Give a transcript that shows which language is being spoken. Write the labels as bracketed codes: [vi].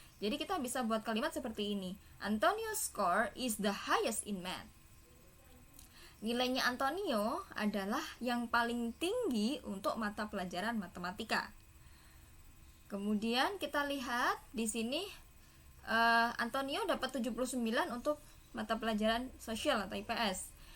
[id] Jadi kita bisa buat kalimat seperti ini. [en] Antonio's score is the highest in math. [id] Nilainya Antonio adalah yang paling tinggi untuk mata pelajaran matematika. Kemudian kita lihat di sini Antonio dapat 79 untuk mata pelajaran sosial atau IPS.